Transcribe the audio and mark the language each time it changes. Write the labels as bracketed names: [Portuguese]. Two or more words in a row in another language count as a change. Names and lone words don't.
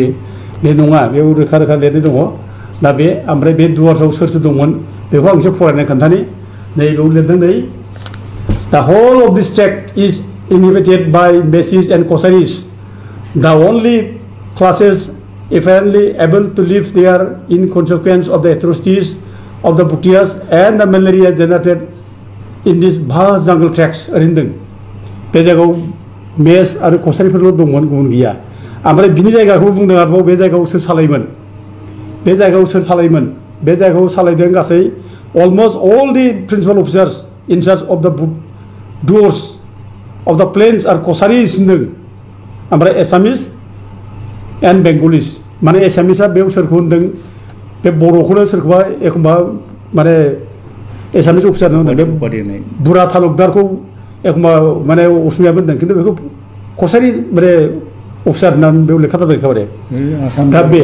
[Bodo] बे नङा, बेयाव रोखा लिरनाय दङ। दा बे ओमफ्राय बे दुवार्सआव सोर दंमोन बेखौ आं एसे फरायनाय खोन्थानि। नै बेयाव लिरदों नै [English] the whole of this tract is inhabited by Meches and Kacharis, the only classes apparently able to live there in consequence of the atrocities of the Bhutias and the malaria generated in this vast jungle tracts [Bodo] ओरै होनदों। बे जायगायाव मेस आरो कसारिफोरल' दंमोन, गुबुन गैया। ओमफ्राय बिनि जायगाखौ बुंदों आरोबाव बे जायगायाव सोर सालायोमोन, बे जायगायाव सालायदों गासै [English] almost all the principal officers in charge of the doors of the plains are कसारिस होनदों। [Bodo] ओमफ्राय [English] Assamese and Bengalis, [Bodo] माने एसामिसआ बेयाव सोरखौ होनदों, बे बर'खौनो सोरखौबा एखमबा माने एसामिस अफिसार होनो बे बुरा तालुकदारखौ एखमबा माने असमिया बुंदों खिन्थु बेखौ कसारि माने अफिसार होननानै बेयाव लेखा जाबाय एखेबारे दा बे